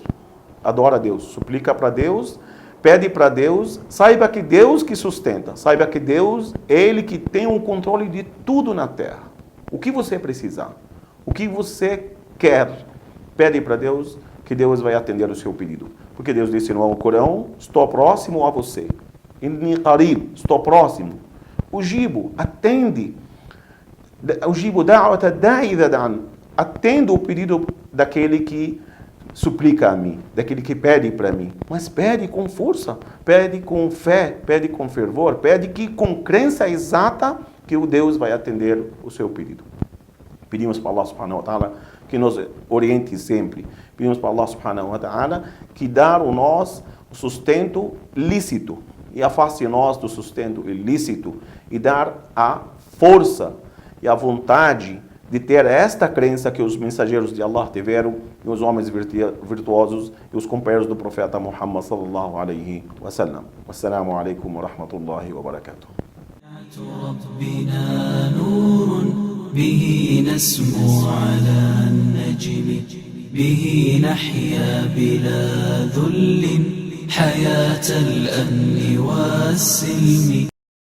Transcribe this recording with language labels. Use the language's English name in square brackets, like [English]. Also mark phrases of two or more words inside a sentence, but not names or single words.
[Portuguese] Adora a Deus, suplica para Deus, pede para Deus, saiba que Deus que sustenta, saiba que Deus, Ele que tem o controle de tudo na terra. O que você precisar, o que você quer, pede para Deus, que Deus vai atender o seu pedido. Porque Deus disse no Corão: estou próximo a você. [Arabic] إني قريب, [Portuguese] estou próximo. Ujibu, atende. [Arabic] أجيب دعوة الداع إذا دعان. [Portuguese] Atendo o pedido daquele que suplica a mim, daquele que pede para mim. Mas pede com força, pede com fé, pede com fervor, pede que com crença exata que o Deus vai atender o seu pedido. Pedimos para Allah [Arabic] سبحانه وتعالى [Portuguese] que nos oriente sempre. Pedimos para Allah [Arabic] سبحانه وتعالى [Portuguese] que dá a nós sustento lícito e afaste nós do sustento ilícito e dar a força e a vontade de ter esta crença que os mensageiros de Allah tiveram, e os homens virtuosos e os companheiros do profeta Muhammad [Arabic] صلى الله عليه وسلم. والسلام عليكم ورحمة الله وبركاته. ربنا نور به نسمو على النجم به نحيا بلا ذل حياة الأمن والسلم